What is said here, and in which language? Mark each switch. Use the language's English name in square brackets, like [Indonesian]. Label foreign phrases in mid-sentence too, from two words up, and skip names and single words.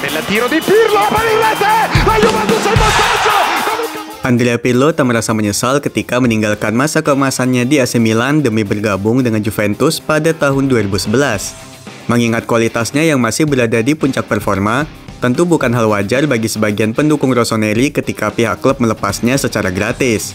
[Italian] tiro di Pirlo per il rete, la Juventus in vantaggio. [Indonesian] Andrea Pirlo tak merasa menyesal ketika meninggalkan masa keemasannya di AC Milan demi bergabung dengan Juventus pada tahun 2011. Mengingat kualitasnya yang masih berada di puncak performa, tentu bukan hal wajar bagi sebagian pendukung Rossoneri ketika pihak klub melepasnya secara gratis.